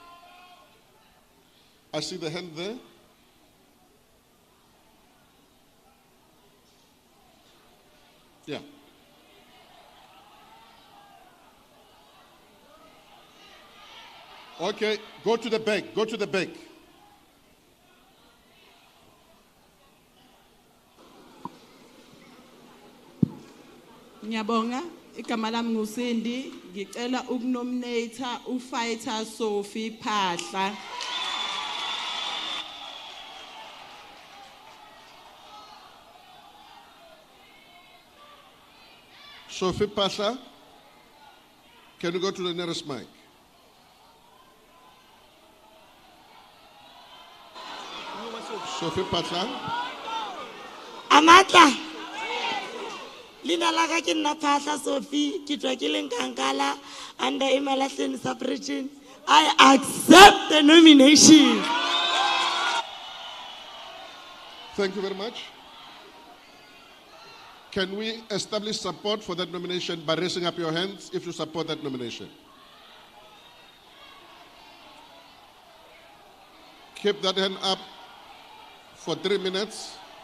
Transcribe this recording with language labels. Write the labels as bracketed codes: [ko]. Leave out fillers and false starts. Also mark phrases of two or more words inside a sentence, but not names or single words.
[en] I see the hand there. Yeah. Okay, go to the back, go to the back. [zu] Ngiyabonga, igama lami nguSindi, ngicela ukunominate uFighter Sophie Phahla. [en] Sophie Phahla, can you go to the nearest mic? Sophie Phahla. [zu] Amatla. [nso] Lina laka ke nna Phahla Sophie, ke tswa ke leng Kankala under Emalahleni sub-region. [en] I accept the nomination. Thank you very much. Can we establish support for that nomination by raising up your hands if you support that nomination? Keep that hand up for 3 minutes.